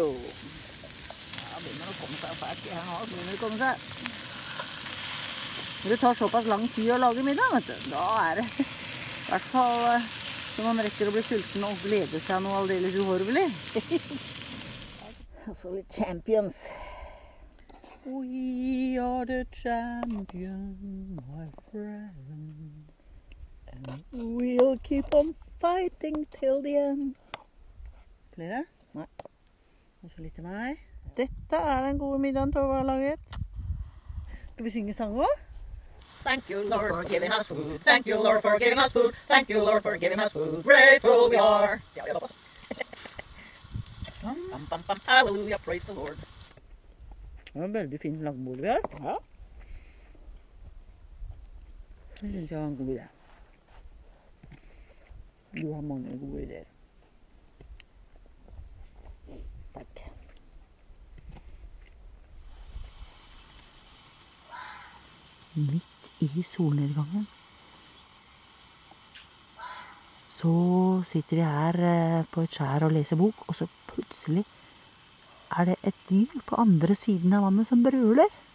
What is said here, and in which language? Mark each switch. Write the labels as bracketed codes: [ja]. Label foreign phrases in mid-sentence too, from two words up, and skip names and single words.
[no] Ja, begynner å komme seg fælt her nå. Begynner å komme seg. Når det tar såpass lang tid å lage middag, vet du, da er det i hvert fall så man rekker å bli sulten og glede seg noe aldeles uhorvelig. Og så litt champions. [en] We are the champions, my friend. And we'll keep on fighting till the end. [no] Flere? Nei. Og så litt til meg. Dette er den gode middagen Tove har laget. Skal vi synge sang også? [en] Thank you, Lord, for giving us food. Thank you, Lord, for giving us food. Thank you, Lord, for giving us food. Grateful we are. [no] Ja, det var pass. Bam, bam, bam. [en] Hallelujah, praise the Lord. [no] Det var veldig fint langbord vi har. Ja. Det synes jeg var en god idé. Du har mange gode ideer. Takk. Midt i solnedgangen så sitter vi her på et skjær og leser bok, og så plutselig er det et dyr på andre siden av vannet som brøler.